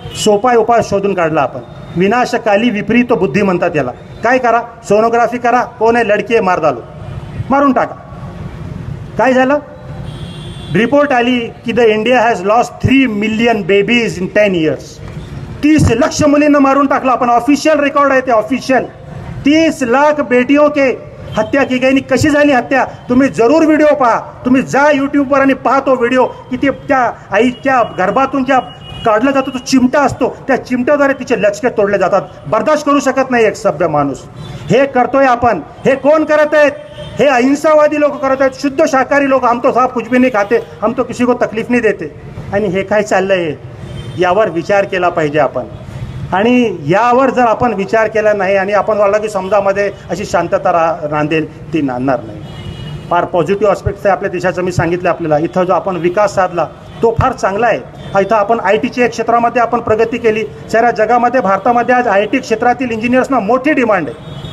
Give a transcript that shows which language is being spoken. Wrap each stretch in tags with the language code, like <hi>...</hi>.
<mr>सोपा उपाय शोधून काढला आपण. विनाशकाली विपरीत बुद्धी म्हणतात याला. काय करा? सोनोग्राफी करा, कोण आहे, लडकी आहे,</mr> <hi>मार डालो,</hi> <mr>मारून टाका. काय झालं? रिपोर्ट आली की</mr> <en>The India has lost 3 million babies in 10 years.</en> <mr>30 lakh मुलींना मारून टाकला आपण. ऑफिशियल रेकॉर्ड आहे ते, ऑफिशियल.</mr> <hi>30 लाख बेटियों के हत्या की गई.</hi> <mr>कशी झाली हत्या? तुम्ही जरूर व्हिडिओ पहा. तुम्ही जा यूट्यूबवर आणि पहा तो व्हिडिओ की ते त्या आईच्या गर्भातून ज्या काढला जातो तो चिमटा असतो, त्या चिमट्याद्वारे तिचे लचके तोडले जातात. बर्दाश्त करू शकत नाही एक सभ्य माणूस. हे करतोय आपण. हे कोण करत आहेत? हे अहिंसावादी लोक करत आहेत, शुद्ध शाकाहारी लोक.</mr> <hi>हम तो साहब कुछ भी नहीं खाते, हम तो किसी को तकलीफ नहीं देते.</hi> <mr>आणि हे काय चाललंय? यावर विचार केला पाहिजे आपण. आणि यावर जर आपण विचार केला नाही आणि आपण वाटलं की समाजामध्ये अशी शांतता रांधेल, ती नांदणार नाही. फार पॉझिटिव्ह आस्पेक्ट्स आहे आपल्या देशाचं. मी सांगितलं आपल्याला, इथं जो आपण विकास साधला तो फार चांगला आहे. इथं आपण ITच्या क्षेत्रामध्ये आपण प्रगती केली. साऱ्या जगामध्ये, भारतामध्ये आज IT क्षेत्रातील इंजिनियर्सना मोठी डिमांड आहे.</mr>